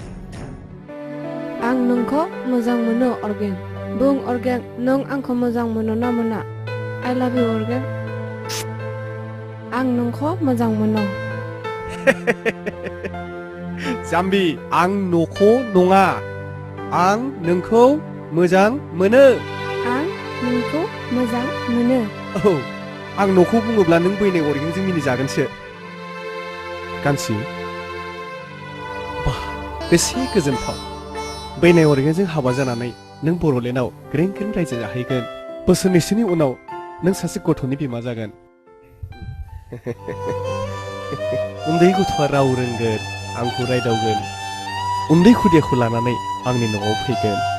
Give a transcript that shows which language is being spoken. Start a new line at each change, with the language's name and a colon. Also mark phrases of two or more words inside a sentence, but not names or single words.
Bodo: आं नोंखौ मोजां मोनो अर्गें बुं अर्गें नों आंखौ मोजां मोनो ना मोना
English: I love you
Bodo: अर्गें आं नोंखौ मोजां मोनो जाम्बि आं न'खौ नङा आं नोंखौ मोजां मोनो आं नोंखौ मोजां मोनो आं न'खौ बुङोब्ला नों बैनाय अरगेंजों मिनिजागोनसो कान्छी बेसे गोजोनथाव बैनाय अरगेंजों हाबा जानानै नों बर'लेण्डआव ग्रें ग्रें रायजो जाहैगोन बोसोरनैसोनि उनाव नों सासे गथ'नि बिमा जागोन उन्दै गथ'आ राव रोंगोन आंखौ रायदावगोन उन्दै खुदियाखौ लानानै आंनि न'आव फैगोन